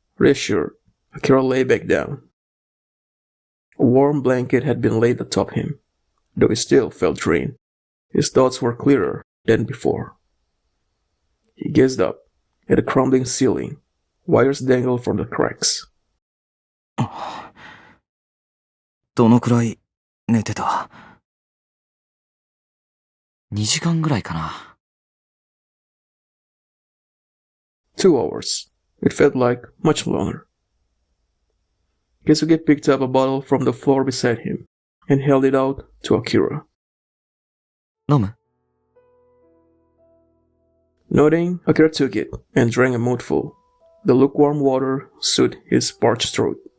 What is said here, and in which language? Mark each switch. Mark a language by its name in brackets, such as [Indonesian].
[English] Reassured, Akira lay back down. A warm blanket had been laid atop him, though he still felt drained. His thoughts were clearer than before. He gazed up at the crumbling ceiling. Wires dangled from the cracks. [Japanese] どのくらい寝てた ?2 時間ぐらいかな。 [English] 2 hours. It felt like much longer. Keisuke picked up a bottle from the floor beside him and held it out to Akira. [Japanese] 飲む [English] Nodding, Akira took it and drank a mouthful. The lukewarm water soothed his parched throat.